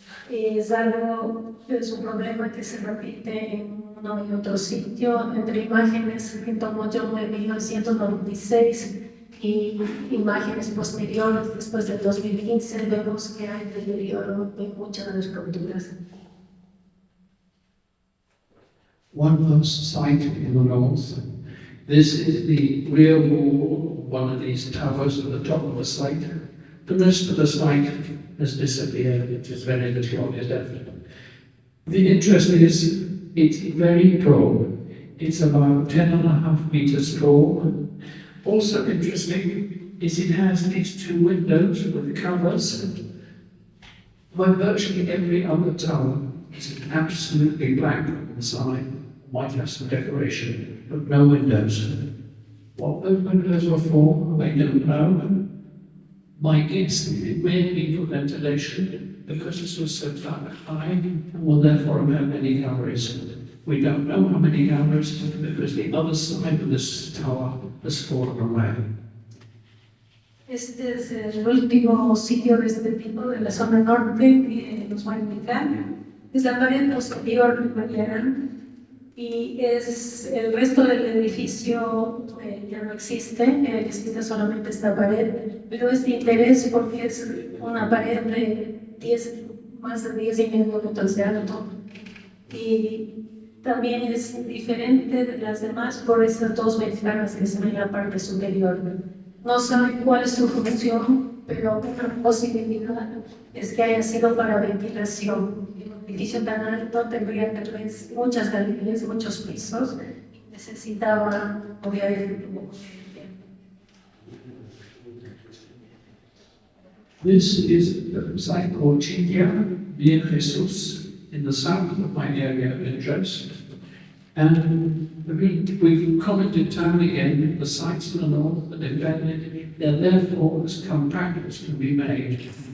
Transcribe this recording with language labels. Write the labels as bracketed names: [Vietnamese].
[Spanish] Es un problema que se repite en uno y otro sitio, entre imágenes que tomó John en 1996 y imágenes posteriores, después del 2015, vemos que hay deterioro en muchas de las estructuras. [English] One last site in the north. This is the rear wall of one of these towers at the top of the site. The rest of the site has disappeared. It is very little is left. The interest is it's very tall. It's about 10.5 meters tall. Also interesting is it has these 2 windows with covers. But virtually every other tower is absolutely black inside. Might have some decoration, but no windows. What those windows are for, I don't know. My guess is it may be for ventilation, because this was so high, and will therefore have many galleries. We don't know how many galleries, because the other side of this tower has fallen away. [Spanish] Este es el último sitio de este tipo de la zona norte que nos va a indicar. Es la pared posterior de Marañón y es el resto del edificio ya no existe, existe solamente esta pared, pero es de interés porque es una pared de más de 10,5 metros de alto y también es diferente de las demás por esas 2 ventanas que se ven en la parte superior. No saben cuál es su función, pero una posibilidad es que haya sido para ventilación. Un edificio tan alto tendría tal vez muchas galerías, muchos pisos, y necesitaba obviamente. [English] This is a site called Ingham, near Jesus, in the south of my area of interest. And we've commented time and again, the sites in the north are defended, they're therefore as compact as can be made.